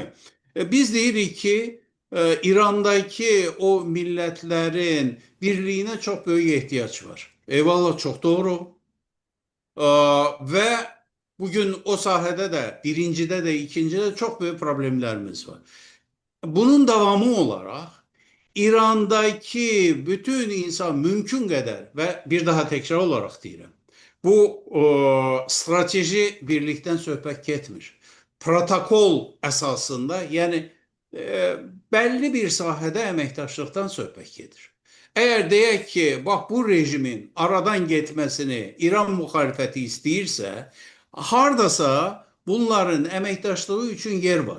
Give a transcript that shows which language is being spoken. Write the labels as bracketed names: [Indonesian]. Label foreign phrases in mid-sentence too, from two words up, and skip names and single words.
[Azerbaijani] Biz deyirik ki, İrandakı o millətlərin birliyinə çox böyük ehtiyac var. Eyvallah, çox doğru. Və bugün o sahədə də, birincidə də, ikincidə çox böyük problemlərimiz var. [Turkish] Bunun davamı olarak İran'daki bütün insan mümkün kadar ve bir daha tekrar olarak deyirəm. Bu strateji birlikten [Azerbaijani] söhbət getmir. Protokol əsasında, yəni bəlli bir sahədə əməkdaşlıqdan söhbət gedir. Eğer deyək ki, bax bu rejimin aradan getməsini İran müxalifəti istəyirsə, hardasa bunların əməkdaşlığı üçün yer var.